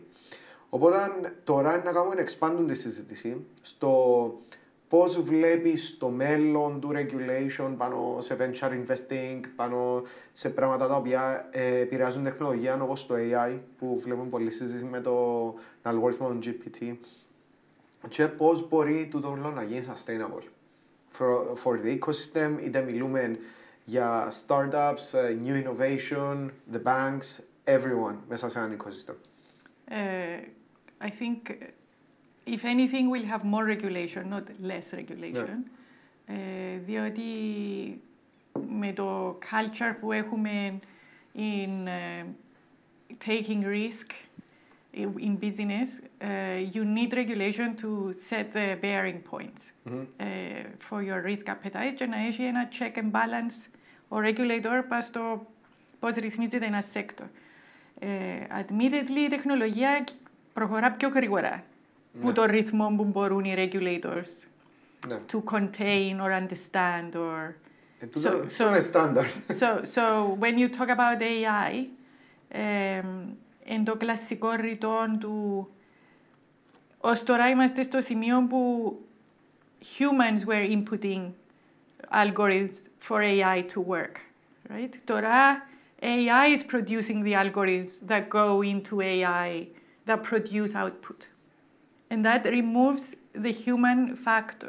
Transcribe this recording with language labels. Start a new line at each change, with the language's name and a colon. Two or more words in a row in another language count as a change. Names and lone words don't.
Greek: Οπότε τώρα είναι να κάνουμε expand τη συζήτηση στο πώς βλέπεις το μέλλον του regulation πάνω σε
English: venture investing,
Greek: πάνω σε πράγματα τα οποία επηρεάζουν τεχνολογία όπως το AI που βλέπουμε πολλή συζήτηση με τον αλγόριθμο των GPT και πώς μπορεί τούτο να γίνει
English: sustainable for the ecosystem,
Greek: είτε μιλούμε για startups,
English: new innovation, the banks, everyone
Greek: μέσα σε ένα ecosystem.
English: I think if anything we'll have more regulation, not less regulation.
Greek: Διότι με το culture που έχουμε
English: in taking risk in business, you need regulation to set the bearing points for your risk appetite
Greek: και να έχει ένα
English: check and balance
Greek: ο regulator πας στο πώς ρυθμίζεται ένα sector.
English: Admittedly,
Greek: η τεχνολογία προχωρά πιο γρήγορα που το ρυθμό που μπορούν οι regulators
English: to contain or understand or... So when you talk about AI,
Greek: εν το κλασικό ρητό του ως τώρα είμαστε στο σημείο που
English: humans were inputting algorithms for AI to work, right? Τώρα AI is producing the algorithms that go into AI that produce output. And that removes the human factor.